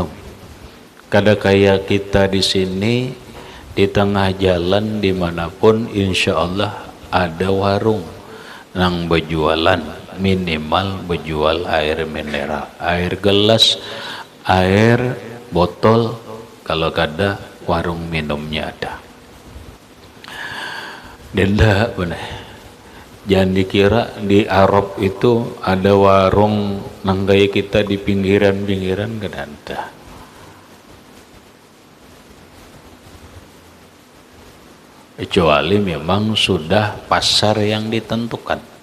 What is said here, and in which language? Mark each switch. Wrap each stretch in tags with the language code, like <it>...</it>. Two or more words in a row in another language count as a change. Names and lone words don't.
<bjn>Kada kayak kita di sini di tengah jalan dimanapun insya Allah ada warung nang berjualan, minimal berjual air mineral, air gelas, air botol, kalau kada warung minumnya ada. Denda benar. Jangan dikira di Arab itu ada warung nang gaya kita di pinggiran-pinggiran, kada ada.</bjn> <id>Kecuali memang sudah pasar yang ditentukan.</id>